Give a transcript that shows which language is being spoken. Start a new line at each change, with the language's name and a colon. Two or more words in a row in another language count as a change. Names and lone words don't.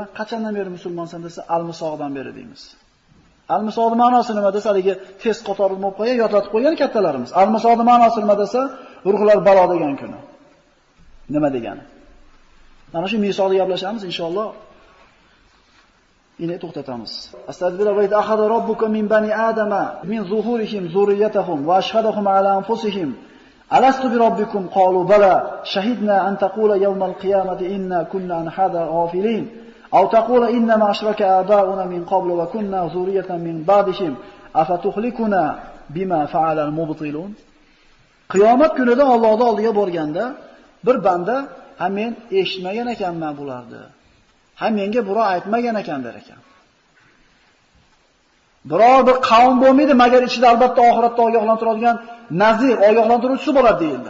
Uzbek: Qachondan beri musulmonsan desa, al-misoqdan beri deymiz. Al-misoqning ma'nosi nima desa, haligi test qatorida bo'lib qo'ygan, yodlatib qo'ygan kattalarimiz. Al-misoqning ma'nosi nima desa, ruhlar balo degan kuni. Nima degani? Mana shu misoqni gaplashamiz inshaalloh. Ine to'xtatamiz.
Arabic: أستغفر الله وأخذ ربك من بني آدم من ظهورهم ذريتهم وأشهدهم على أنفسهم ألست بربكم قالوا بلى شهدنا أن تقولوا يوم القيامة إنا كنا عن هذا غافلين أو تقولوا إنما أشرك آباؤنا من قبل وكنا ذرية من بعدهم أفتهلكنا بما فعل المبطلون.
Uzbek: Qiyomat kunida Allohning oldiga borganda bir banda "Ha men eshitmagan ekanman bularni. Ha menga birov aytmagan ekan" der ekan. Biror bir qavm bo'lmaydi, magar ichida albatta oxiratda ogohlantiradigan nazir, ogohlantiruvchisi bo'ladi deyildi.